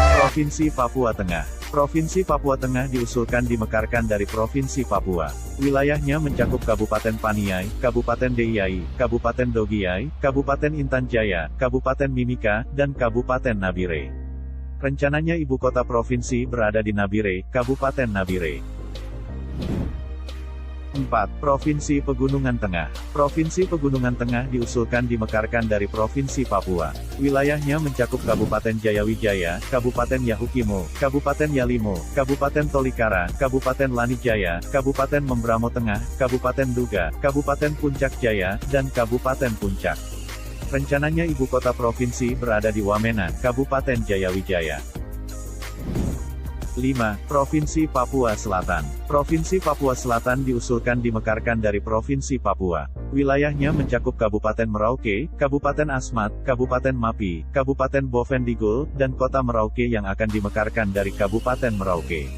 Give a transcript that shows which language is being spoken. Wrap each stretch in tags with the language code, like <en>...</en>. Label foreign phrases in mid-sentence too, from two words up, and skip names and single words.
<id>Provinsi Papua Tengah. Provinsi Papua Tengah diusulkan dimekarkan dari Provinsi Papua. Wilayahnya mencakup Kabupaten Paniai, Kabupaten Deiyai, Kabupaten Dogiai, Kabupaten Intan Jaya, Kabupaten Mimika, dan Kabupaten Nabire. Rencananya ibu kota provinsi berada di Nabire, Kabupaten Nabire. 4. Provinsi Pegunungan Tengah. Provinsi Pegunungan Tengah diusulkan dimekarkan dari Provinsi Papua. Wilayahnya mencakup Kabupaten Jayawijaya, Kabupaten Yahukimo, Kabupaten Yalimo, Kabupaten Tolikara, Kabupaten Lanijaya, Kabupaten Membramo Tengah, Kabupaten Duga, Kabupaten Puncak Jaya, dan Kabupaten Puncak. Rencananya ibu kota provinsi berada di Wamena, Kabupaten Jayawijaya. 5. Provinsi Papua Selatan. Provinsi Papua Selatan diusulkan dimekarkan dari Provinsi Papua. Wilayahnya mencakup Kabupaten Merauke, Kabupaten Asmat, Kabupaten Mapi, Kabupaten Bovendigul, dan Kota Merauke yang akan dimekarkan dari Kabupaten Merauke.</id>